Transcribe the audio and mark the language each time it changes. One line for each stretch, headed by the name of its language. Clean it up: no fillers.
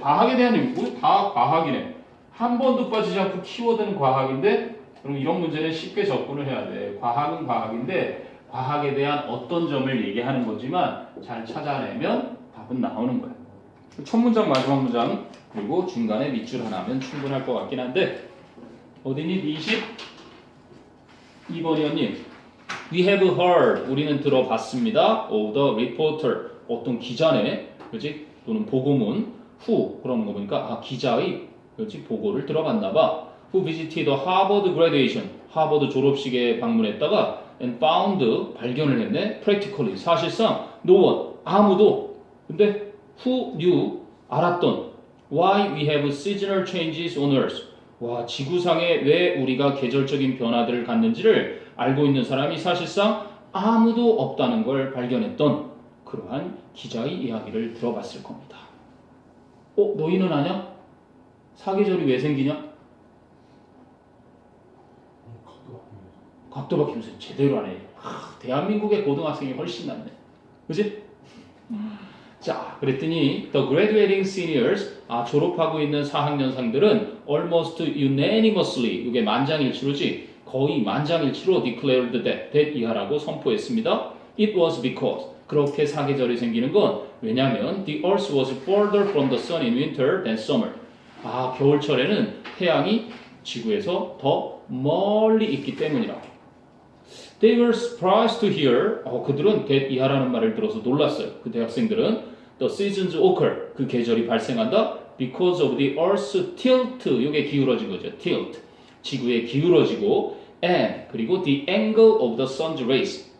Korean: 과학에 대한 연구 다 과학이네. 한 번도 빠지지 않고 키워드는 과학인데 그럼 이런 문제는 쉽게 접근을 해야 돼. 과학은 과학인데 과학에 대한 어떤 점을 얘기하는 거지만 잘 찾아내면 답은 나오는 거야. 첫 문장 마지막 문장 그리고 중간에 밑줄 하나면 충분할 것 같긴 한데 어디니? 22번이었니?
English: We have heard
Korean: 우리는 들어봤습니다.
English: of the reporter
Korean: 어떤 기자네, 그렇지? 또는 보고문 who 그러는 거 보니까 기자의 그렇지 보고를 들어갔나 봐.
English: Who visited the Harvard graduation.
Korean: 하버드 졸업식에 방문했다가
English: and found
Korean: 발견을 했네.
English: Practically
Korean: 사실상
English: no one
Korean: 아무도. 근데
English: who knew
Korean: 알았던
English: why we have seasonal changes on Earth.
Korean: 와 지구상에 왜 우리가 계절적인 변화들을 갖는지를 알고 있는 사람이 사실상 아무도 없다는 걸 발견했던 그러한 기자의 이야기를 들어봤을 겁니다. 너희는 아냐? 사계절이 왜 생기냐? 각도 바뀌면서 제대로 하네. 대한민국의 고등학생이 훨씬 낫네. 그지? 자, 그랬더니
English: the graduating seniors
Korean: 졸업하고 있는 4학년생들은
English: almost unanimously
Korean: 이게 만장일치로지 거의 만장일치로
English: declared that
Korean: 이하라고 선포했습니다.
English: It was because
Korean: 그렇게 사계절이 생기는 건 왜냐하면
English: the earth was further from the sun in winter than summer.
Korean: 겨울철에는 태양이 지구에서 더 멀리 있기 때문이라고.
English: They were surprised to hear.
Korean: 그들은 that 이하라는 말을 들어서 놀랐어요. 그 대학생들은
English: the seasons occur.
Korean: 그 계절이 발생한다.
English: Because of the Earth's tilt.
Korean: 이게 기울어진 거죠. tilt. 지구에 기울어지고
English: and 그리고 the angle of the sun's rays.